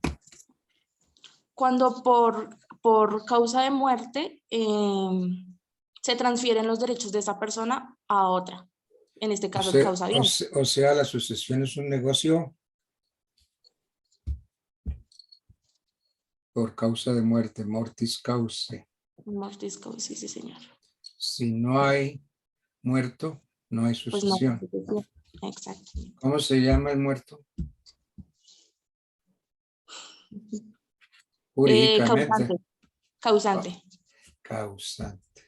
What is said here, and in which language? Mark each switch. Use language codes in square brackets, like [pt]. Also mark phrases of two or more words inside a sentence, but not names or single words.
[es] Cuando por causa de muerte se transfieren los derechos de esa persona a otra, en este caso el causaviente. O sea, la sucesión es un negocio por causa de muerte, [la] mortis causa. Mortis causa, [es] sí, sí, señor. Si no hay muerto, no hay Pues no, sucesión. exacto. ¿Cómo se llama el muerto? Jurídicamente. Causante. Causante.